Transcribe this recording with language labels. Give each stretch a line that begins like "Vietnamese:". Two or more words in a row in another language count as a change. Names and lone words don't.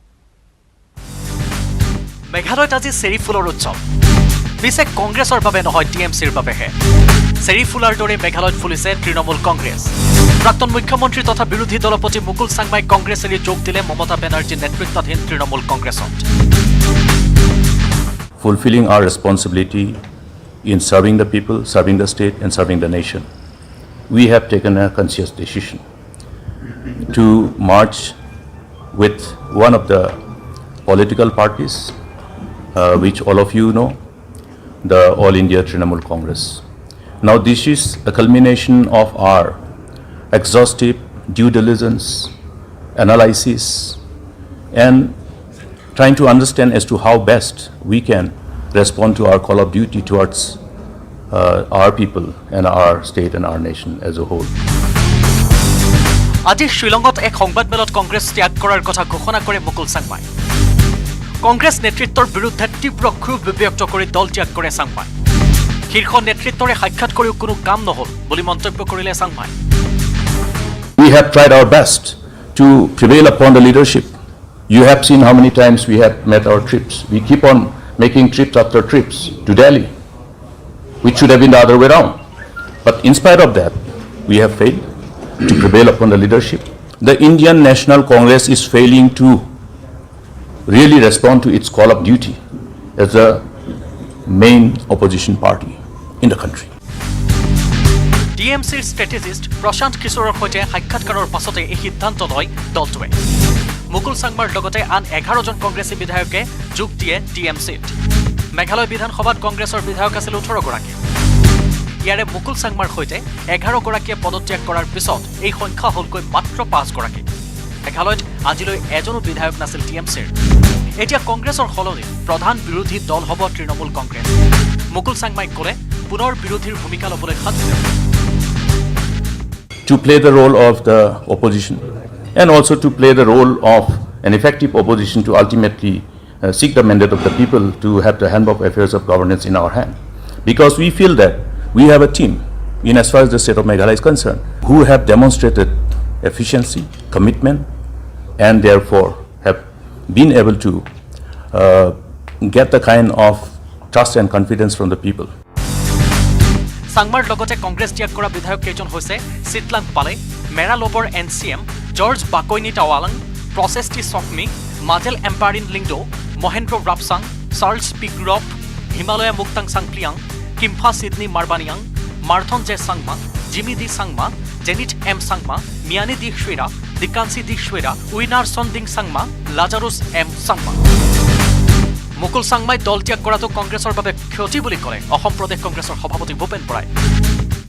Assamese: মেঘালয়ত আজি চেৰি ফুলৰ উৎসৱ পিছে কংগ্ৰেছৰ বাবে নহয় টিএমচিৰ বাবেহে চেৰি ফুলাৰ দৰে মেঘালয়ত ফুলিছে তৃণমূল কংগ্ৰেছ প্ৰাক্তন মুখ্যমন্ত্ৰী তথা বিৰোধী দলপতি মুকুল চাংমাই কংগ্ৰেছ এৰি যোগ দিলে মমতা বেনাৰ্জী নেতৃত্বাধীন তৃণমূল কংগ্ৰেছত
English: Fulfilling our responsibility in serving the people, serving the state and serving the nation, we have taken a conscious decision to march with one of the political parties which all of you know, the All India Trinamool Congress. Now this is a culmination of our exhaustive due diligence, analysis and trying to understand as to how best we can respond to our call of duty towards our people and our state and our nation as a whole.
Assamese: আজি শ্ৰীলংকাত এক সংবাদমেলত কংগ্ৰেছ ত্যাগ কৰাৰ কথা ঘোষণা কৰে মুকুল চাংমাই কংগ্ৰেছ নেতৃত্বৰ বিৰুদ্ধে তীব্ৰ ক্ষোভ ব্যক্ত কৰি দল ত্যাগ কৰে চাংমাই শীৰ্ষ নেতৃত্বৰে সাক্ষাৎ কৰিও কোনো কাম নহল বুলি মন্তব্য কৰিলে চাংমাই
English: We have tried our best to prevail upon the leadership. You have seen how many times we have met our trips. We keep on making trips after trips to Delhi, which should have been the other way around. But in spite of that, we have failed to prevail upon the leadership. The Indian National Congress is failing to really respond to its call of duty as the main opposition party in the country.
Assamese: টিএমচিৰ ষ্ট্ৰেটেজিষ্ট প্ৰশান্ত কিশোৰৰ সৈতে সাক্ষাৎকাৰৰ পাছতে এই সিদ্ধান্ত লয় দলটোৱে মুকুল চাংমাৰ লগতে আন 11জন কংগ্ৰেছী বিধায়কে যোগ দিয়ে টিএমচিত মেঘালয় বিধানসভাত কংগ্ৰেছৰ বিধায়ক আছিল 18 গৰাকী ইয়াৰে মুকুল চাংমাৰ সৈতে 11 গৰাকীয়ে পদত্যাগ কৰাৰ পিছত এই সংখ্যা হলকৈ মাত্ৰ 5 গৰাকী মেঘালয়ত আজিলৈ এজনো বিধায়ক নাছিল টিএমচিৰ এতিয়া কংগ্ৰেছৰ সলনি প্ৰধান বিৰোধী দল হ'ব তৃণমূল কংগ্ৰেছ মুকুল চাংমাই ক'লে পুনৰ বিৰোধীৰ ভূমিকা ল'বলৈ সাজু
English: To play the role of the opposition and also to play the role of an effective opposition to ultimately seek the mandate of the people to have the handbook affairs of governance in our hand. Because we feel that we have a team, in as far as the state of Meghalaya is concerned, who have demonstrated efficiency, commitment, and therefore have been able to get the kind of trust and confidence from the people.
Assamese: চাংমাৰ লগতে কংগ্ৰেছ ত্যাগ কৰা বিধায়ক কেইজন হৈছে চিটলাং পালে মেৰা লবৰ এনচিএম জৰ্জ বাকৈনি টাৱালাং প্ৰচেষ্টি চকমি মাজেল এম্পাৰিন লিংডো মহেন্দ্ৰ ৰাপচাং চাৰ্লছ পিগ্ৰপ হিমালয়া মুক্তাং চাংপ্লিয়াং কিম্ফা সিডনী মাৰবানিয়াং মাৰ্থন জে চাংমা জিমি দি চাংমা জেনিট এম চাংমা মিয়ানি দি শ্বেৰা দিকাঞ্চি দি শ্বেৰা উইনাৰছন দিং চাংমা লাজাৰুছ এম চাংমা মুকুল চাংমাই দল ত্যাগ কৰাটো কংগ্ৰেছৰ বাবে ক্ষতি বুলি ক'লে অসম প্ৰদেশ কংগ্ৰেছৰ সভাপতি ভূপেন বৰাই